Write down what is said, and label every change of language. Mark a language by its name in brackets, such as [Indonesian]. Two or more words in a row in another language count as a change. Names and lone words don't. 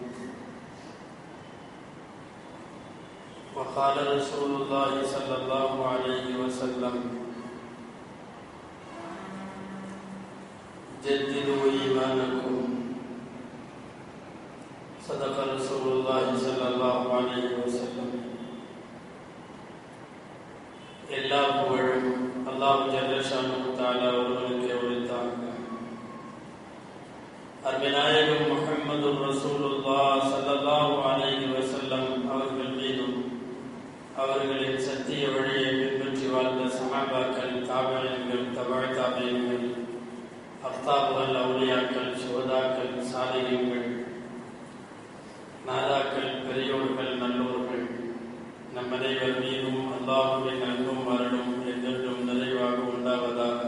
[Arabic] وقال رسول الله صلى الله عليه وسلم: جددوا إيمانكم. صدق رسول الله صلى الله عليه وسلم. [Tamil] எல்லா புகழும் [Arabic] الله جل شأنه تعالى [Tamil] ஒருவனுக்கே உரித்தாங்க. அருமைநாயகம் முஹம்மது [Arabic] رسول الله صلى الله عليه وسلم [Tamil] அவர்கள் மீதும் அவர்களின் சத்திய வழியை பின்பற்றி வாழ்ந்த சஹாபாக்கள், தாபிஈன்கள், தபஅ தாபிஈன்கள், அஃதாபுகள், அவுலியாக்கள், சுஹதாக்கள், சாலிஹீன்கள், நாதாக்கள், பெரியோர்கள், நல்லோர்கள் நம் அனைவர் மீதும் அல்லாஹ்வின் அன்பும் அருளும் என்றென்றும் நிறைவாக உண்டாவதாக.